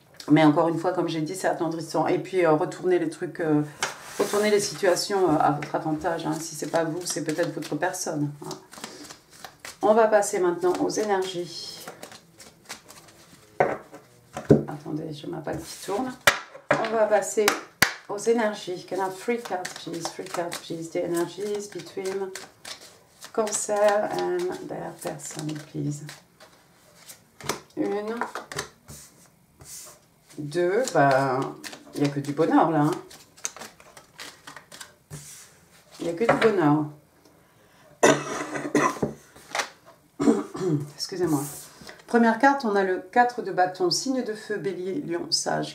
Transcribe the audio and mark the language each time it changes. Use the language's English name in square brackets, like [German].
[French] Mais encore une fois, comme j'ai dit, c'est attendrissant. Et puis, retournez les trucs, retournez les situations à votre avantage. Hein. Si ce n'est pas vous, c'est peut-être votre personne. Hein. On va passer maintenant aux énergies. Attendez, je m'appelle qui tourne. On va passer aux énergies. [English] Can I have 3 cards, please? 3 cards, please. The energies between Cancer and their person, please. [French] 1, 2, bah, il n'y a que du bonheur là. Hein. Il n'y a que du bonheur. Excusez-moi. Première carte, on a le 4 de bâton, signe de feu, bélier, lion, sage.